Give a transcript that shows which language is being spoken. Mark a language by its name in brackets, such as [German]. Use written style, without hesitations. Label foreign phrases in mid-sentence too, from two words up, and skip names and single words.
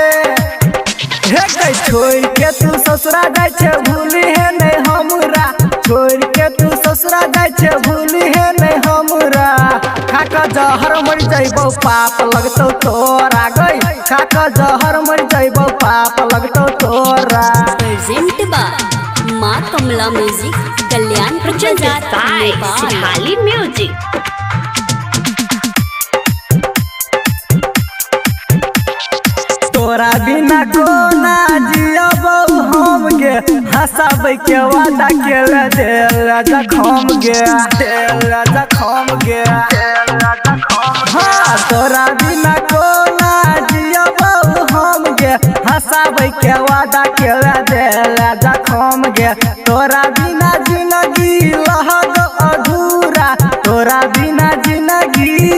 [Angika] छोड़ के तू ससुरा जाय छे भूली है नहीं हमरा छोड़ के तू ससुरा जाय छे भूली है नहीं हमरा खाका जहर मर जाइबो पाप लगतौ तोरा गई खाका जहर मर जाइबो पाप लगतौ तोरा [English] Presented by Ma Kamla Music. Kalyan presented by Sirhali Music. [Angika] तोरा बिना कोना जियबो हम गे हंसाबै के वादा केले दिल जखम गे हाँ तोरा बिना कोना जियबो हम गे हंसाबै के वादा केले दिल जखम गे तोरा बिना जिंदगी रहत अधूरा तोरा बिना जिंदगी